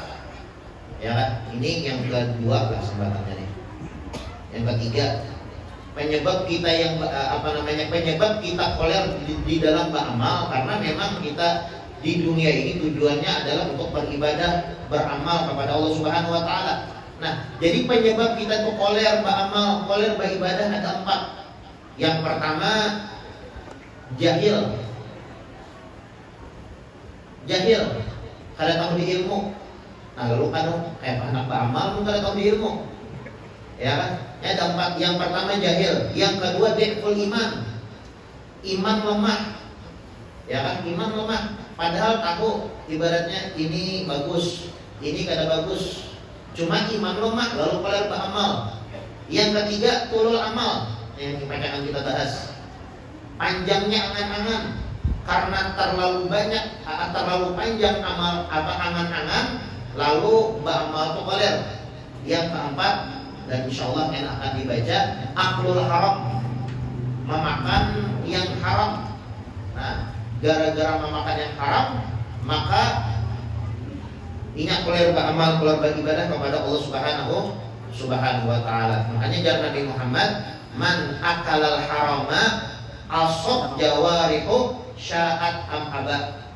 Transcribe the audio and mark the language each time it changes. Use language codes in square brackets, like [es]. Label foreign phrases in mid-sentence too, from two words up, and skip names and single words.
[bjn] Ya kan? Ini yang kedua lah sebenarnya nih. Yang ketiga, penyebab kita yang penyebab kita koler di dalam beramal, karena memang kita di dunia ini tujuannya adalah untuk beribadah, beramal kepada Allah [ar] سبحانه وتعالى. [bjn] Nah, jadi penyebab kita itu koler beramal, koler beribadah ada 4. Yang pertama, jahil. Jahil, kada tahu di ilmu. Nah, lalu kan anak beramal kada tahu di ilmu. Ya kan? Ada 4. Yang pertama jahil, yang kedua [ar] ضعف الإيمان. [bjn] Iman lemah. Ya kan? Iman lemah. Padahal tahu ibaratnya ini bagus, ini kada bagus. Cuma iman lemah lalu koler beramal. Yang ketiga [ar] طول الأمل, [bjn] yang akan kita bahas. Panjangnya angan-angan, karena terlalu banyak, terlalu panjang amal angan-angan, lalu beramal itu koler. Yang keempat, dan insyaallah yang akan dibaca, [ar] أكل الحرام, [bjn] memakan yang haram. Nah, gara-gara memakan yang haram, maka ingat koler beramal, koler beribadah kepada Allah [ar] سبحانه وتعالى. [bjn] Makanya jangan Nabi Muhammad, [ar] من أكل الحرام عصت جوارحه شاء أم أبى.